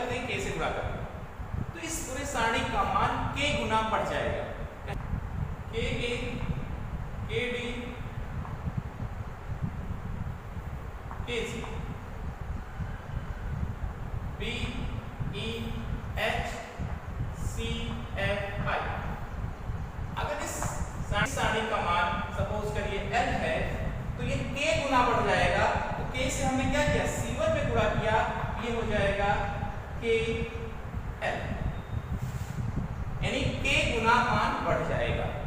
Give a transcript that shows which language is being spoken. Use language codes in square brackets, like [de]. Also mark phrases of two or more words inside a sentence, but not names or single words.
[hi] k से गुणा कर, तो इस पूरे सारणी का मान k गुना बढ़ जाएगा। k a, k d, k c, b e h c f i। अगर इस सारणी का मान सपोज करिए l है तो ये k गुना बढ़ जाएगा। तो k से हमने क्या किया, c1 में गुणा किया, ये हो जाएगा k l, यानी k गुना मान बढ़ जाएगा।